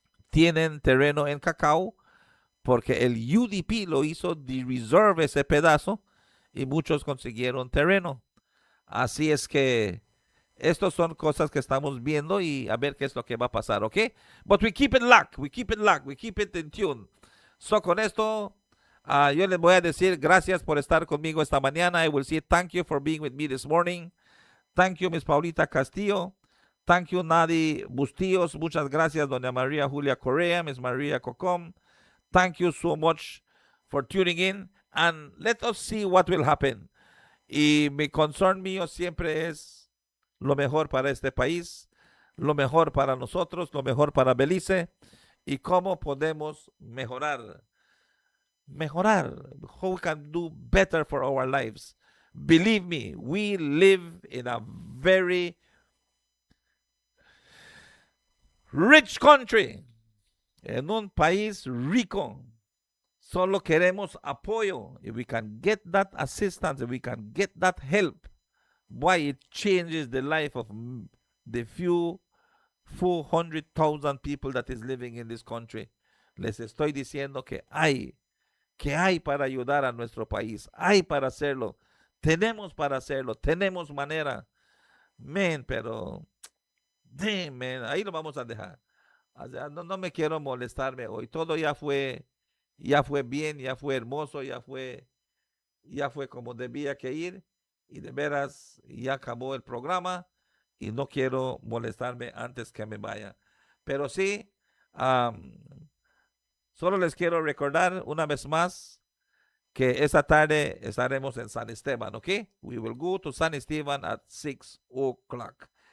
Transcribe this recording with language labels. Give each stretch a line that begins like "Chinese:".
Spanish: tienen terreno en cacao, porque el UDP lo hizo de reserve ese pedazo y muchos consiguieron terreno. Así es que estas son cosas que estamos viendo y a ver qué es lo que va a pasar, ¿ok?
English: But we keep it locked, we keep it in tune.
Spanish: So con esto, yo les voy a decir gracias por estar conmigo esta mañana.
English: I will say thank you for being with me this morning. Thank you, Miss Paulita Castillo. Thank you, Nadi Bustillos.
Spanish: Muchas gracias,
English: Doña María Julia Correa, Miss María Cocom. Thank you so much for tuning in. And let us see what will happen.
Spanish: Y mi concern mío siempre es lo mejor para este país, lo mejor para nosotros, lo mejor para Belice y cómo podemos mejorar.
English: How we can do better for our lives. Believe me, we live in a very rich country,
Spanish: en un país rico. Solo queremos apoyo.
English: If we can get that assistance, if we can get that help, why it changes the life of the few 400,000 people that is living in this country.
Spanish: Les estoy diciendo que hay para ayudar a nuestro país. Hay para hacerlo. Tenemos para hacerlo. Tenemos manera. Pero man, ahí lo vamos a dejar. O sea, no me quiero molestarme hoy. Todo ya fue bien, ya fue hermoso, ya fue como debía que ir. Y de veras, ya acabó el programa y no quiero molestarme antes que me vaya. Pero sí, solo les quiero recordar una vez más que esta tarde estaremos en San Esteban, ¿ok?
English: We will go to San Esteban at 6 o'clock.